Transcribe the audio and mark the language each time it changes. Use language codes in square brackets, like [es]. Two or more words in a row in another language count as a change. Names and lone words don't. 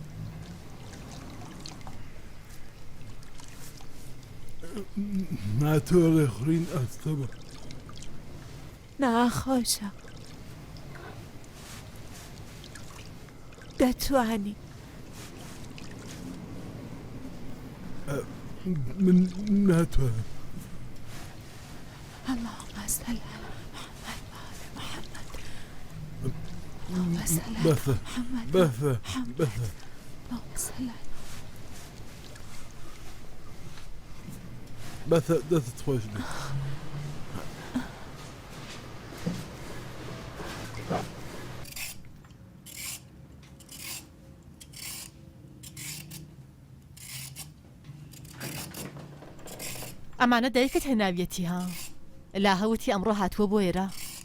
[ckb] ناتۆڵێ خوڕین ئەستە بە ناخۆشە دەتوانی من ناتوانم [ar] اللهم صل على محمد [ckb] بەسە بەسە بەسە بەسە دەستت خۆش بێت ئەمانە دایکت هێناویەتی ها لا هەوتی ئەمڕۆ هاتووە بۆ ئێرە